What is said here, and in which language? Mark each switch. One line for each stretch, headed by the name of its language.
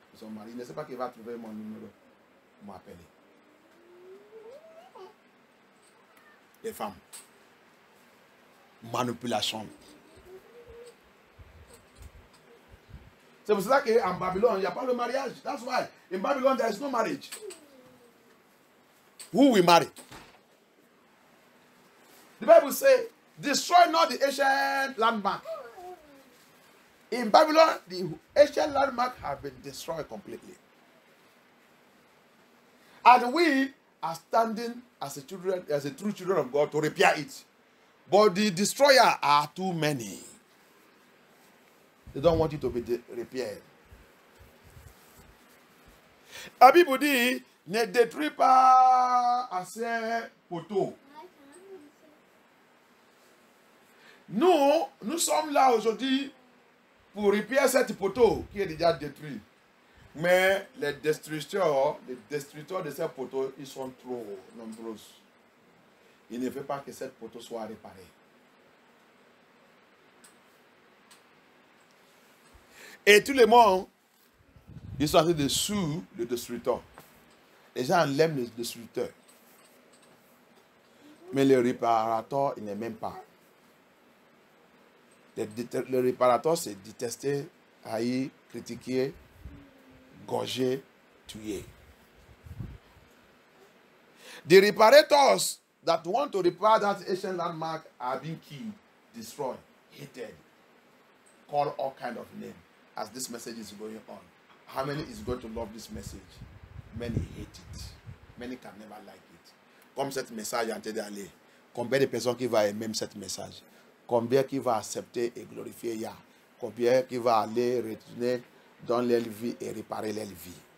French: Son mari, il ne sait pas qu'il va trouver mon numéro. Il m'a appelé. Les femmes. Manipulation. C'est pour ça qu'en Babylone, il n'y a pas de mariage.
English: That's why. In Babylon, there is no marriage. Who will marry? The Bible says, destroy not the ancient landmark. In Babylon, the ancient landmark have been destroyed completely. And we are standing as a true children of God to repair it. But the destroyer are too many. They don't want it to be repaired.
French: La Bible dit, ne détruis pas assez poteaux. Nous sommes là aujourd'hui pour réparer cette poteau qui est déjà détruit. Mais les destructeurs de ces poteaux, ils sont trop nombreux. Ils ne veulent pas que cette poteau soit réparée. Et tout le monde, ils sont en train de suivre le destructeur. Les gens l'aiment le destructeur. Mais le réparateur, il n'est même pas. Le réparateur, c'est détester, haïr, critiquer, gorger, tuer.
English: The reparators that want to repair that ancient landmark are being killed, destroyed, hated, called all kinds of names as this message is going on. How many is going to love this message? Many hate it. Many can never like it.
French: Comme cette message est en train d'aller, combien de personnes qui vont aimer cette message? Combien qui va accepter et glorifier Yah? Combien qui va aller retourner dans leur vie et réparer leur vie?